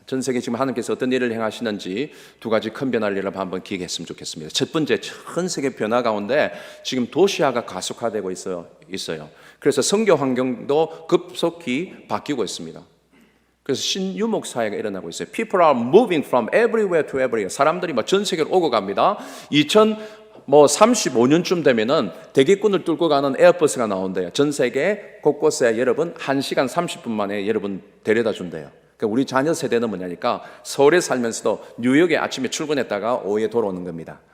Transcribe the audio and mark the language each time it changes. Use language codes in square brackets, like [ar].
[ko] 전 세계 지금 하나님께서 어떤 일을 행하시는지 두 가지 큰 변화를 한번 기억했으면 좋겠습니다. 첫 번째, 전 세계 변화 가운데 지금 도시화가 가속화되고 있어요. 그래서 선교 환경도 급속히 바뀌고 있습니다. 그래서 신유목 사회가 일어나고 있어요. [en] People are moving from everywhere to everywhere. [ko] 사람들이 전 세계로 오고 갑니다. 35년쯤 되면은 대기권을 뚫고 가는 에어버스가 나온대요. 전 세계 곳곳에 여러분 1시간 30분 만에 여러분 데려다 준대요. 그러니까 우리 자녀 세대는 뭐냐니까 서울에 살면서도 뉴욕에 아침에 출근했다가 오후에 돌아오는 겁니다.